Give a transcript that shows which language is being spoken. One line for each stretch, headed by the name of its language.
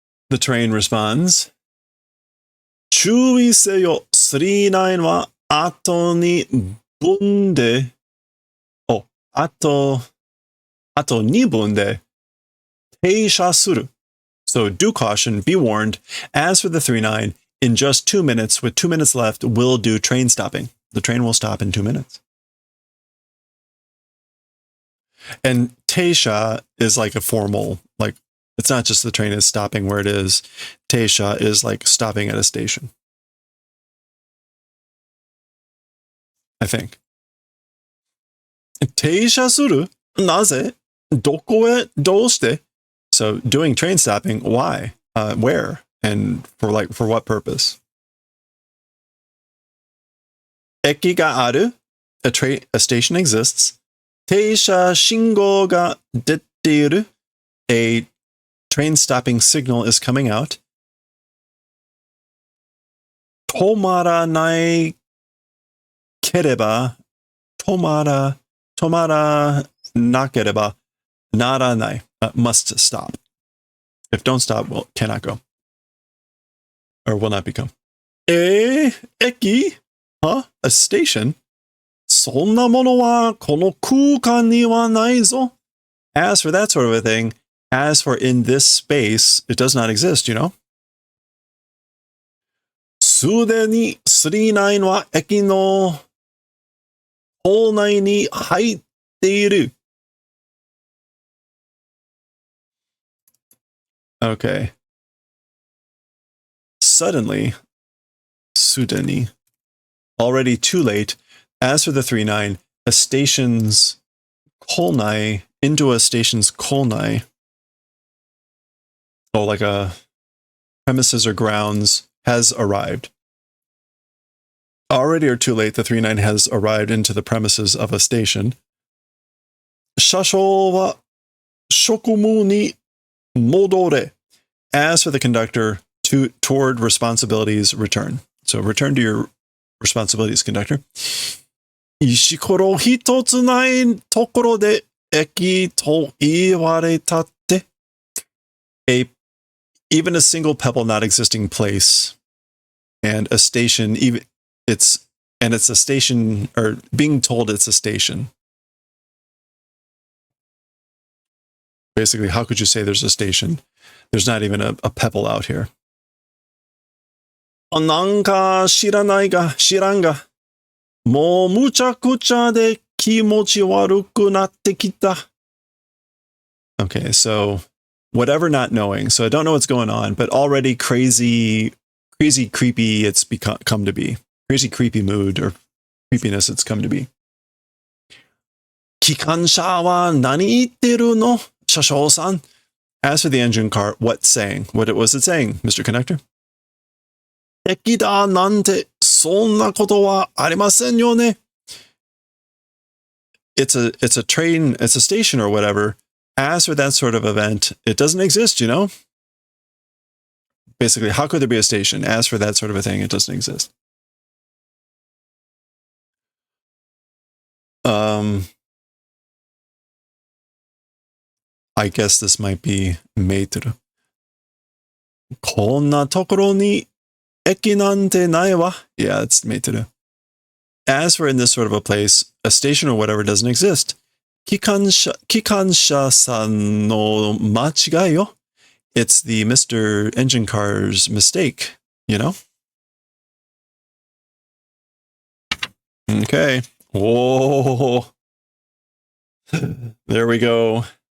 English: The train responds,
Japanese: 注意せよ、39は後に分で、あと2分で停車する.
English: So do caution, be warned. As for the 39, in just 2 minutes, with 2 minutes left, we'll do train stopping. The train will stop in 2 minutes. And teisha is like a formal, like, it's not just the train is stopping where it is. Teisha is like stopping at a station, I think.
Japanese: 停車する?なぜ?どこへ?どうして?
English: So doing train stopping, why? Where? And for what purpose?
Japanese: 駅がある?
English: A station exists.
Japanese: 停車信号が出ている?
English: A train stopping signal is coming out.
Japanese: 止まらないければ、止まらなければならない.
English: Must stop. If don't stop, well, cannot go. Or will not become. 駅?Huh? A station?
Japanese: そんなものはこの空間にはないぞ.
English: As for that sort of a thing, as for in this space, it does not exist, you know?
Japanese: すでに39は駅の構内に入っている.
English: Okay. Suddenly, already too late. As for the 39, a station's kolnai, into a station's kolnai, like a premises or grounds, has arrived. Already or too late, the 39 has arrived into the premises of a station.
Japanese: 車掌は職務に戻れ.
English: As for the conductor, toward responsibilities, return. So return to your responsibilities, conductor.
Japanese: 石ころ一つないところで駅と言われたって.
English: Even a single pebble not existing place, and a station, it's a station, or being told it's a station. Basically, how could you say there's a station? There's not even a pebble out here.
Japanese: なんか知らんが、もうむちゃくちゃで気持ち悪くなってきた.
English: Okay, so whatever not knowing. So I don't know what's going on, but already crazy, creepy it's come to be. Crazy creepy mood or creepiness it's come to be.
Japanese: 機関車は何言ってるの? 車掌さん.
English: As for the engine car, what's saying? What was it saying, Mr. Conductor?
Japanese: 駅だなんてそんなことはありませんよね.
English: It's a train, it's a station or whatever. As for that sort of event, it doesn't exist, you know? Basically, how could there be a station? As for that sort of a thing, it doesn't exist. I guess this might be meitru.
Japanese: こんなところに駅なんてないわ.
English: Yeah, it's meitru. As for in this sort of a place, a station or whatever doesn't exist.
Japanese: 機関車さんの間違いよ.
English: It's the Mr. Engine Car's mistake, you know? Okay. Whoa. There we go.